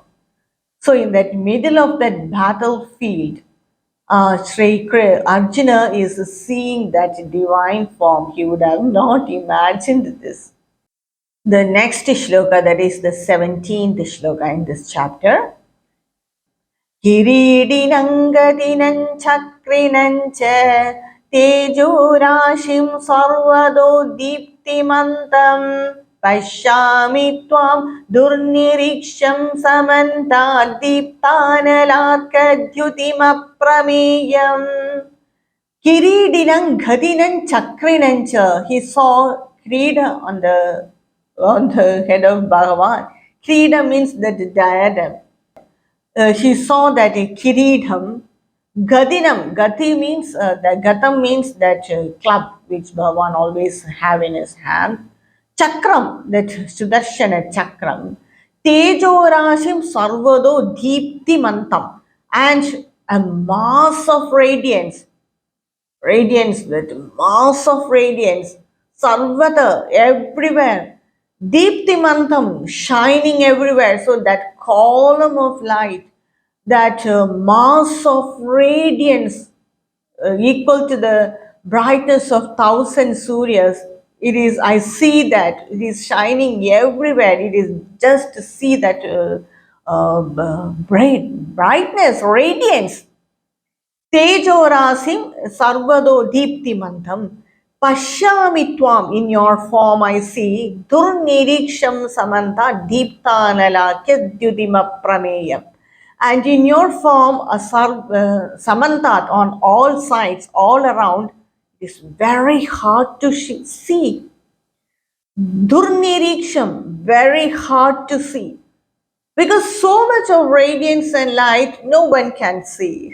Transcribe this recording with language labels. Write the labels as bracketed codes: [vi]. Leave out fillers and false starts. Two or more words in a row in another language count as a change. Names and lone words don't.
[en] So in that middle of that battlefield, Arjuna is seeing that divine form. He would have not imagined this. The next shloka, that is the 17th shloka in this chapter. [sa] किरीटिनं गदिनं चक्रिणं च तेजोराशिं सर्वतो दीप्तिमन्तम् पश्यामि त्वां दुर्निरीक्ष्यं समन्ता दीप्तानलार्कद्युतिम् अप्रमेयम्. किरीटिनं गदिनं चक्रिणं च. [en] He saw Kirida on the head of Bhagavan. Kirida means the diadem. He saw that a [sa] किरीटिनं, गदिनं, [en] gati means, the gatam means that club which Bhagavan always have in his hand, chakram, that Sudarshana chakram, [sa] तेजोराशिं सर्वतो दीप्तिमन्तम्, [en] and a mass of radiance, radiance with mass of radiance, sarvata, everywhere, deeptimantam, shining everywhere. So that column of light, that mass of radiance equal to the brightness of thousand suryas, it is, I see that it is shining everywhere. It is just to see that brightness, radiance. [sa] तेजोराशिं सर्वतो दीप्तिमन्तम्. पश्यामि त्वां, [en] in your form I see. [sa] दुर्निरीक्ष्यं समन्त दीप्तानलक्य द्युदिम प्रमेयम्. [en] And in your form, a samantat on all sides, all around, is very hard to see. Durniriksham, very hard to see. Because so much of radiance and light, no one can see.